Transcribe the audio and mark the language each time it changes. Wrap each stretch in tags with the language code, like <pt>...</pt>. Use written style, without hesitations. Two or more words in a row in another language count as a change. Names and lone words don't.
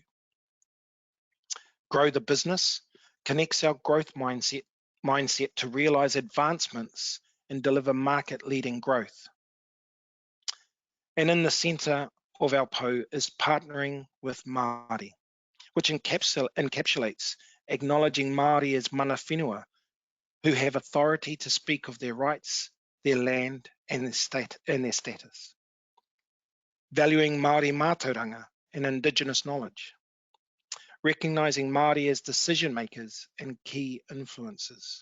<en>Grow the business connects our growth mindset to realise advancements and deliver market-leading growth. And in the centre of our PO is partnering with Māori, which encapsulates acknowledging Māori as</en> <mi>mana whenua,</mi> <en>who have authority to speak of their rights, their land, and their status. Valuing Māori mātauranga and indigenous knowledge. Recognising Māori as decision makers and key influencers.</en>